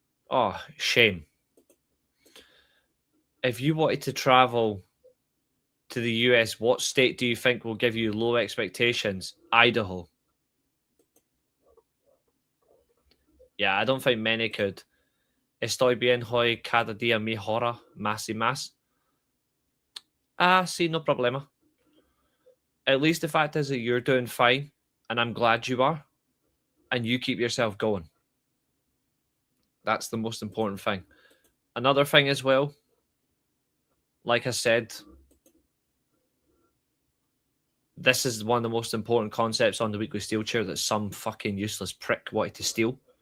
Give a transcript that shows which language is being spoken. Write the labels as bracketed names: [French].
[English] Oh, shame. If you wanted to travel to the US, what state do you think will give you low expectations? Idaho. Yeah, I don't think many could. [Spanish] Estoy bien hoy, cada día mejora, más y más. Sí, no problema. [English] At least the fact is that you're doing fine, and I'm glad you are, and you keep yourself going. That's the most important thing. Another thing as well, like I said, this is one of the most important concepts on the Weekly Steelchair that some fucking useless prick wanted to steal.